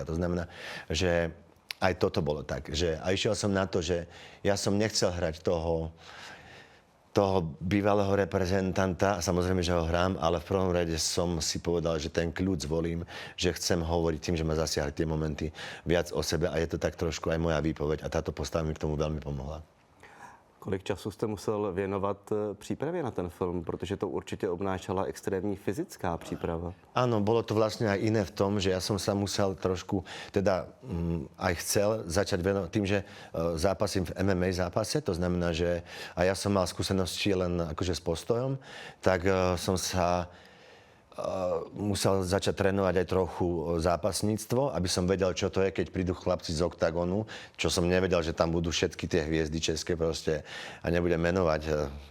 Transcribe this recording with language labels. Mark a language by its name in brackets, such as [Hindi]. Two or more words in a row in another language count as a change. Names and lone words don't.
[Slovak] To znamená, že aj toto bolo tak. A išiel som na to, že ja som nechcel hrať toho bývalého reprezentanta, samozrejme, že ho hrám, ale v prvom rade som si povedal, že ten kľud zvolím, že chcem hovoriť tým, že ma zasiahli tie momenty viac o sebe a je to tak trošku aj moja výpoveď a táto postava mi k tomu veľmi pomohla. [Czech] Kolik času jste musel věnovat přípravě na ten film, protože to určitě obnášela extrémní fyzická příprava? [Slovak] Áno, bolo to vlastne aj iné v tom, že ja som sa musel trošku, aj chcel začať venovať tým, že zápasím v MMA zápase, to znamená, že a ja som mal skúsenosti len akože s postojom, tak som sa musel začať trénovať aj trochu zápasníctvo, aby som vedel, čo to je, keď prídu chlapci z oktagonu, čo som nevedel, že tam budú všetky tie hviezdy české proste a nebudem menovať